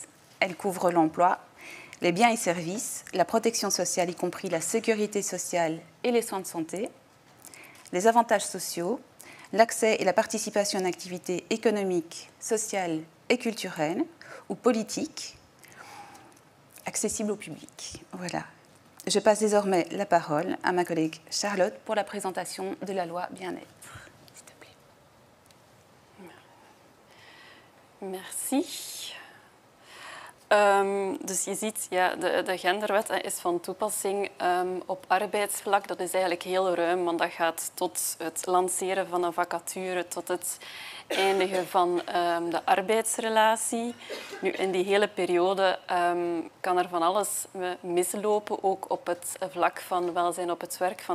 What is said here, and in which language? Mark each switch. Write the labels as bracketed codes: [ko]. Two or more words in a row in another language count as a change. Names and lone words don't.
[fr] Elle couvre l'emploi, les biens et services, la protection sociale, y compris la sécurité sociale et les soins de santé, les avantages sociaux, l'accès et la participation à une activité économique, sociale et culturelle ou politique, accessible au public. Voilà. Je passe désormais la parole à ma collègue Charlotte pour la présentation de la loi bien-être. S'il te plaît. Merci. [nl] Dus je ziet, ja, de genderwet is van toepassing op arbeidsvlak. Dat is eigenlijk heel ruim, want dat gaat tot het lanceren van een vacature, tot het eindigen van de arbeidsrelatie. Nu, in die hele periode kan er van alles mislopen, ook op het vlak van welzijn op het werk.